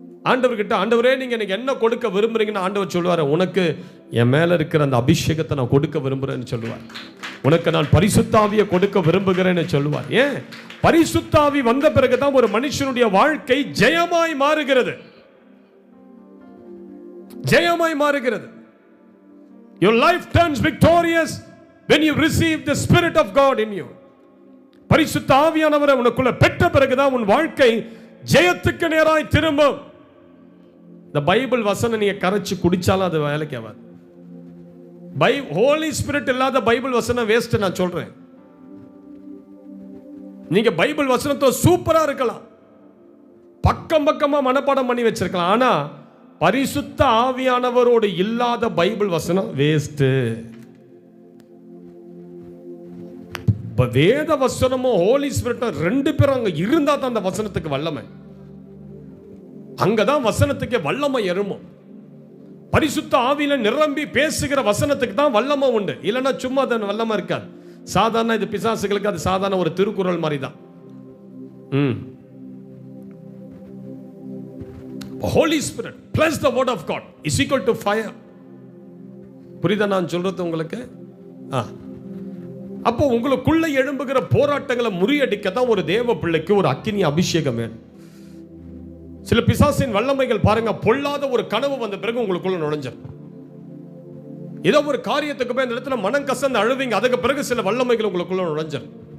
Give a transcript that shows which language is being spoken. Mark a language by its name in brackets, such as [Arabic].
[Tamil] ஆண்டவர்கிட்ட, ஆண்டவரே நீங்க எனக்கு என்ன கொடுக்க விரும்புறீங்கன்னு ஆண்டவர் சொல்லுவார், உனக்கு என் மேல இருக்கிற அந்த அபிஷேகத்தை நான் கொடுக்க விரும்புறேன்னு சொல்லுவார். உனக்கு நான் பரிசுத்தாவியை கொடுக்க விரும்புகிறேன்னு சொல்லுவார். ஏன்? பரிசுத்தாவி வந்த பிறகுதான் ஒரு மனுஷனுடைய வாழ்க்கை ஜெயமாய் மாறுகிறது. ஜெயமாய் மாறுகிறது. [English] Your life turns victorious when you receive the Spirit of God in you. [Tamil] பரிசுத்த ஆவியானவரை உனக்குள்ள பெற்ற பிறகுதான் உன் வாழ்க்கை ஜெயத்துக்கு நேராய் திரும்பும். இந்த பைபிள் வசனம் நீங்க கரைச்சு குடிச்சாலும் அது வேலைக்கு ஆகாது. ஹோலி ஸ்பிரிட் இல்லாத பைபிள் வசனம் வேஸ்ட். நான் சொல்றேன், நீங்க பைபிள் வசனத்தை சூப்பரா இருக்கலாம், பக்கம் பக்கமா மனப்பாடம் பண்ணி வச்சிருக்கலாம், ஆனா பரிசுத்த ஆவியானவரோடு இல்லாத பைபிள் வசனம் வேஸ்ட். வேத வசனமும் ஹோலி ஸ்பிரிட்டும் ரெண்டு பேரும் அங்க இருந்தா தான் அந்த வசனத்துக்கு வல்லமை. அங்கதான் வசனத்துக்கு வல்லமை எறுமோ. பரிசுத்த ஆவியில நிரம்பி பேசுகிற வசனத்துக்கு தான் வல்லமை உண்டு. இல்லைன்னா சும்மா அது வல்லமை இருக்காது. சாதாரண இது பிசாசுகளுக்கு அது சாதாரண ஒரு திருக்குறள் மாதிரி தான். [English] Holy Spirit plus the word of God is equal to fire. [Tamil] புரியுதா நான் சொல்றது உங்களுக்கு? அப்போ உங்களுக்குள்ள எழும்புகிற போராட்டங்களை முறியடிக்க தான் ஒரு தேவ பிள்ளைக்கு ஒரு அக்கினி அபிஷேகம் வேணும். சில பிசாசின் வல்லமைகள் பாருங்க, பொல்லாத ஒரு கனவு வந்த பிறகு உங்களுக்குள்ள நுழைஞ்சிடும். ஏதோ ஒரு காரியத்துக்கு போய் அந்த இடத்துல மனம் கசந்து அழுவீங்க. அதுக்கு பிறகு சில வல்லமைகள் உங்களுக்குள்ள நுழைஞ்சிடும்.